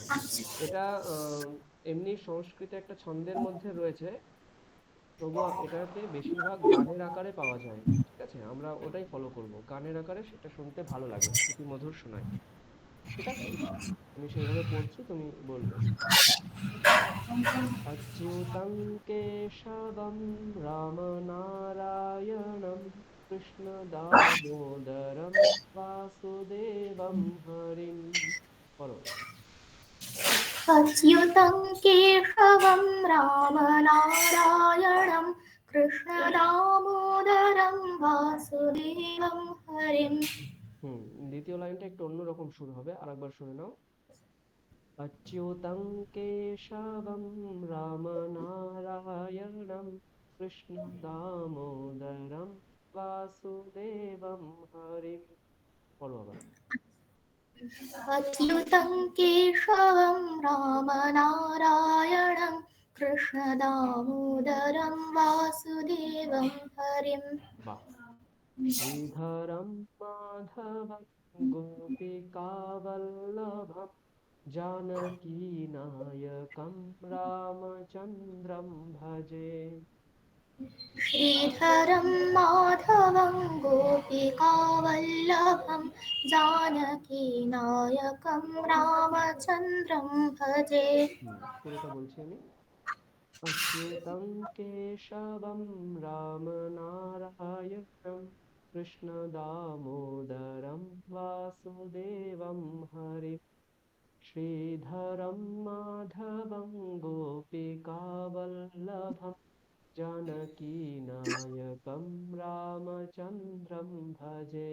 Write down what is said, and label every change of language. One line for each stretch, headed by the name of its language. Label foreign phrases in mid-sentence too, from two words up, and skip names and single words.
Bangla: এটা এমনি সংস্কৃতে একটা ছন্দের মধ্যে রয়েছে, তবু এটাকে বেশিরভাগ গানের আকারে পাওয়া যায়। ঠিক আছে? আমরা ওটাই ফলো করব। গানের আকারে সেটা শুনতে ভালো লাগে, শ্রুতি মধুর শোনায়। ঠিক আছে? আমি সেইভাবে পড়ছি, তুমি বলবে।
Sanskrit: अच्युतं केशवं रामनारायणं कृष्णदामोदरं वासुदेवं हरिं।
Bangla: বলো।
Sanskrit: अच्युतं केशवं रामनारायणं कृष्णदामोदरं वासुदेवं हरिम्। হুম।
Bangla: দ্বিতীয় লাইনটা একটু অন্যরকম শুরু হবে, আরেকবার শুনে নাও।
Sanskrit: अच्युतं केशवं रामनारायणं कृष्णदामोदरं वासुदेवं हरिं।
Bangla: বলো আবার।
Sanskrit: अच्युतं केशवं रामनारायणं कृष्णदामोदरं वासुदेवं हरिम्।
Bangla: বাহ।
Sanskrit: श्रीधरं माधवं गोपिकावल्लभं जानकीनायकं रामचन्द्रं भजे। श्रीधरं माधवं गोपिकावल्लभं जानकीनायकं रामचन्द्रं भजे।
Bangla: পুরোটা বলছি আমি।
Sanskrit: अच्युतं केशवं रामनारायणं कृष्णदामोदरं वासुदेवं हरिं श्रीधरं माधवं गोपिकावल्लभं जानकीनायकं रामचन्द्रं भजे।